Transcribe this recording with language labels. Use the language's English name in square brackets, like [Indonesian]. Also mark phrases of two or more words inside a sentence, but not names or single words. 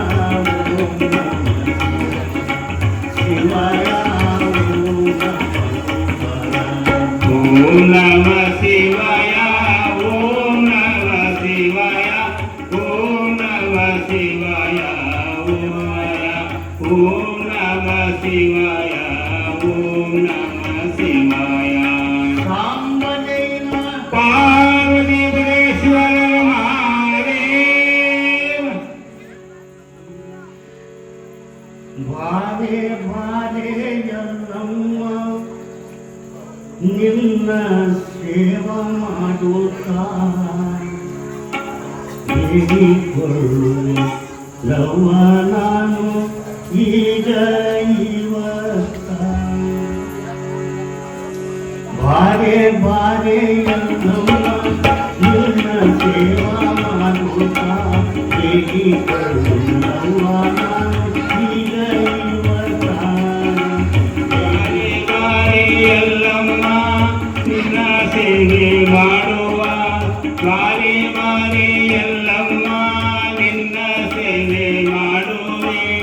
[Sanskrit] ओम नमः शिवाय, ओम नमः शिवाय, ओम नमः शिवाय, ओम नमः शिवाय, ओम नमः शिवाय। सांबदेव पार्वतीश्वर महादेव। [Kannada] ಬಾರೆ ಬಾರೆ यಲ್ಲಮ್ಮ ನಿನ್ನ ಸೇವಾ ಮಾಡುತ್ತಾ ಹೇಳಿಕೊಳ್ಳುವ ನಾನು ಈಗ ಇವತ್ತ ಬಾರೆ ಬಾರೆ ಯಲ್ಲಮ್ಮ ನಿನ್ನ ಸೇವಾ ಮಾಡುತ್ತಾ ಹೇಳಿಕೊಳ್ಳುವ ನಾನು ಈಗ ಇವತ್ತ ಬಾರೆ ಬಾರೆ ಯಲ್ಲಮ್ಮ ನಿನ್ನ ಸೇವೆ ಮಾಡುವ ಬಾರೆ ಬಾರೆ ಯಲ್ಲಮ್ಮ ನಿನ್ನ ಸೇವೆ ಮಾಡುವೆ